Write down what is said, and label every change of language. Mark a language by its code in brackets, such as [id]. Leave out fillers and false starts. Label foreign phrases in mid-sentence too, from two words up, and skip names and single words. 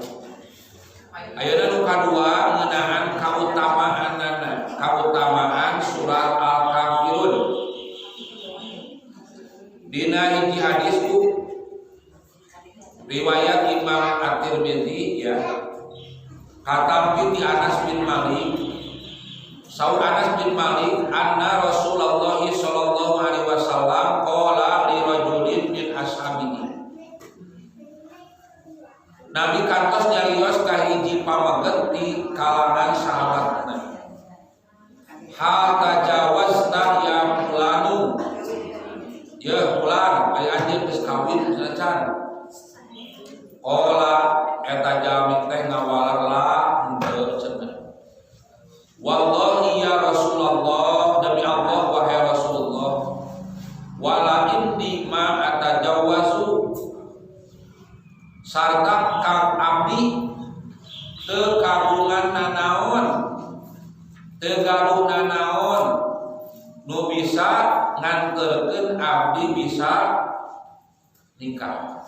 [su] Ayeuna nu kadua ngeunaan kautamaan surat Al-Kafirun. Dina hiji hadis ku riwayat Imam At-Tirmidzi ya. Katampi ti Anas bin Malik. [ar] Saur Anas bin Malik أن رسول الله صلى الله عليه وسلم قال لرجل من أصحابه. [su] Nabi kantos nyarios ka hiji pamaget di kalangan sahabatna. [ar] هل تزوجت يا فلان. يا فلان, [su] aya anjeun geus kawin sacan. Qala eta jalmi teh ngawalerla henteu cenah. [ar] والله يا رسول الله, [id] demi Allah wahai Rasulullah, [ar] ولا عندي ما أتزوج [su] sarta kang abdi teu kagungan nanaon teu galuna naon nu bisa nganterkeun abdi bisa nikah.